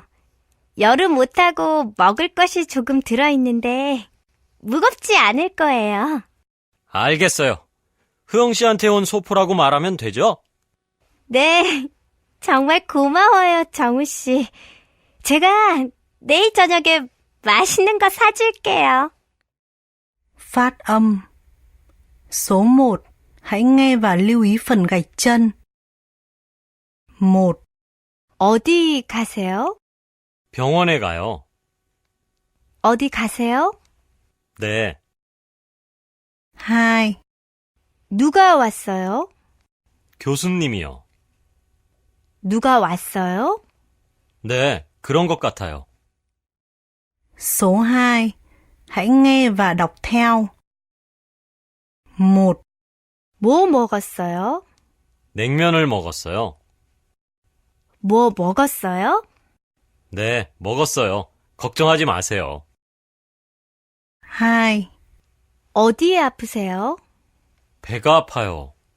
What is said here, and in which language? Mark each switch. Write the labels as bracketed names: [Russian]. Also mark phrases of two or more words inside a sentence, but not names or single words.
[Korean] 여름 못하고 먹을 것이 조금 들어있는데 무겁지 않을 거예요. 알겠어요. 흐영 씨한테 온 소포라고 말하면 되죠? 네, 정말 고마워요, 정우 씨. 제가 내일 저녁에 맛있는 거 사줄게요. [Vietnamese] Phát âm. Số 1. Hãy nghe và lưu ý phần gạch chân. 1, [Korean] 어디 가세요? 병원에 가요. 어디 가세요? 네, 2, 누가 왔어요? 교수님이요. 누가 왔어요? 네, 그런 것 같아요. [Vietnamese] số 2. Hãy nghe và đọc theo. 1. [Korean] 뭐 먹었어요? 냉면을 먹었어요. 뭐 먹었어요? 네, 먹었어요. 걱정하지 마세요. 2. 어디에 아프세요? 배가 아파요.